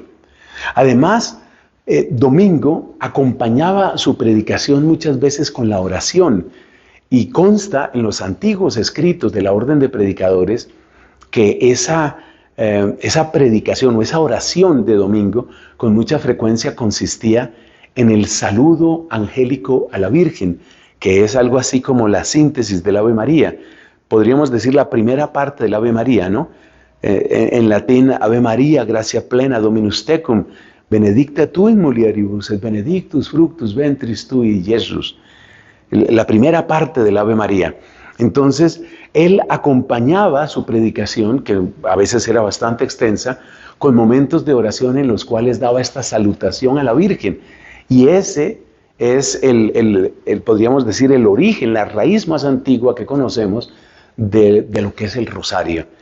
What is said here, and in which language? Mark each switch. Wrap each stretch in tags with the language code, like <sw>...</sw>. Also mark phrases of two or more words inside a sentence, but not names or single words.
<es>Además, Domingo acompañaba su predicación muchas veces con la oración y consta en los antiguos escritos de la orden de predicadores que esa predicación o esa oración de Domingo con mucha frecuencia consistía en el saludo angélico a la Virgen, que es algo así como la síntesis del Ave María. Podríamos decir la primera parte del Ave María, ¿no? En latín,</es> <la>Ave María, gracia plena, Dominus tecum, benedicta tu in mulieribus, et benedictus fructus ventris tui,</la> <es>Jesús. La primera parte del Ave María. Entonces, él acompañaba su predicación, que a veces era bastante extensa, con momentos de oración en los cuales daba esta salutación a la Virgen. Y ese es podríamos decir, el origen, la raíz más antigua que conocemos de lo que es el rosario.</es>